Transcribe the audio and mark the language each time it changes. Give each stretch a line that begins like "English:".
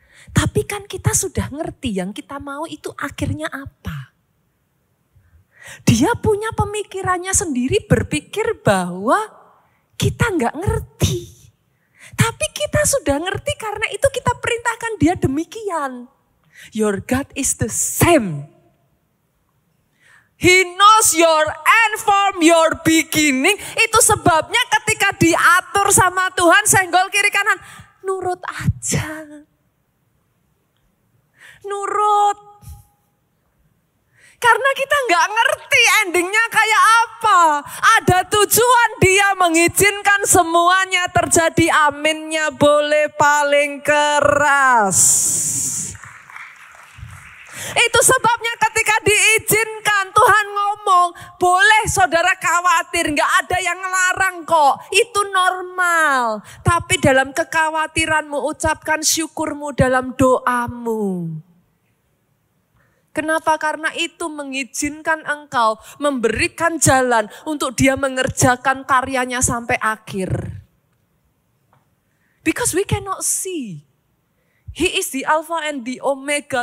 Indonesian: Tapi kan kita sudah ngerti yang kita mau itu akhirnya apa. Dia punya pemikirannya sendiri berpikir bahwa kita nggak ngerti. Tapi kita sudah ngerti karena itu kita perintahkan dia demikian.
English: Your God is the same. He knows your end from your beginning.
Indonesian: Itu sebabnya ketika diatur sama Tuhan senggol kiri kanan. Nurut aja. Nurut. Karena kita nggak ngerti endingnya kayak apa. Ada tujuan dia mengizinkan semuanya terjadi. Aminnya boleh paling keras. Itu sebabnya ketika diizinkan Tuhan ngomong, boleh saudara khawatir, gak ada yang ngelarang kok. Itu normal. Tapi dalam kekhawatiranmu ucapkan syukurmu dalam doamu. Kenapa? Karena itu mengizinkan engkau memberikan jalan untuk dia mengerjakan karyanya sampai akhir.
English: Because we cannot see. He is the Alpha and the Omega.